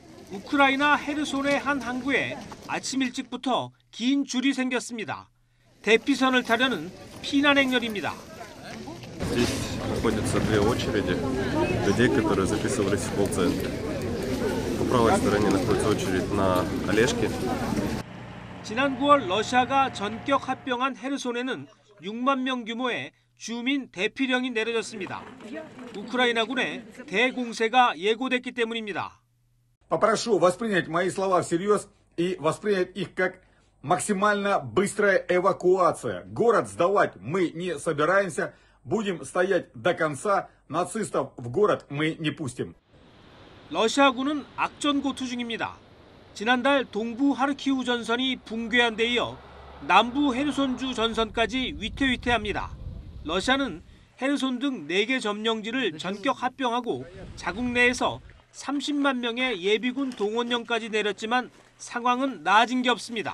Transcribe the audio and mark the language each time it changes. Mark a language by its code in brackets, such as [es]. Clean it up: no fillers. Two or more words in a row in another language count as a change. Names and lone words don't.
[ko] 우크라이나 헤르손의 한 항구에 아침 일찍부터 긴 줄이 생겼습니다. 대피선을 타려는 피난 행렬입니다. [ru] Здесь находятся две очереди людей, которые записывались в колл-центре. По правой стороне находится очередь на Олежке. [ko] 지난 9월 러시아가 전격 합병한 헤르손에는 6만 명 규모의 주민 대피령이 내려졌습니다. 우크라이나군의 대공세가 예고됐기 때문입니다. [ru] Попрошу воспринять мои слова всерьез и воспринять их как максимально быстрая эвакуация. Город сдавать мы не собираемся, будем стоять до конца. Нацистов в город мы не пустим. [ko] 러시아군은 악전고투 중입니다. 지난달 동부 하르키우 전선이 붕괴한 데 이어 남부 헤르손주 전선까지 위태위태합니다. 러시아는 헤르손 등 4개 점령지를 전격 합병하고 자국 내에서 30만 명의 예비군 동원령까지 내렸지만 상황은 나아진 게 없습니다.